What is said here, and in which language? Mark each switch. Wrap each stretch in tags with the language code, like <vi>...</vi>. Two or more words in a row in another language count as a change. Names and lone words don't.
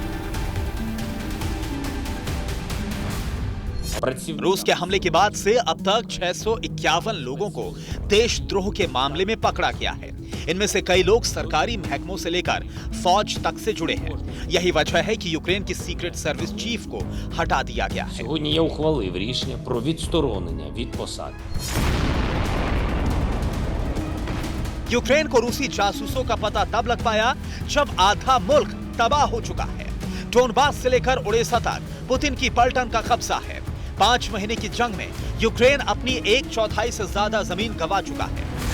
<hi>रूस के हमले के बाद से अब तक 651 लोगों को देशद्रोह के मामले में पकड़ा गया है। इनमें से कई लोग सरकारी महकमों से लेकर फौज तक से जुड़े हैं। यही वजह है कि यूक्रेन की</hi> <en>secret service chief</en> <hi>को हटा दिया गया है।</hi> <uk>Сьогодні я ухвалив рішення про відсторонення від посади.</uk> <hi>यूक्रेन को रूसी जासूसों का पता तब लग पाया जब आधा मुल्क तबाह हो चुका है। डोनबास से लेकर उड़ीसा तक पुतिन की पलटन का कब्जा है। 5 महीने की जंग में यूक्रेन अपनी 1/4 से ज्यादा जमीन गंवा चुका है।</hi>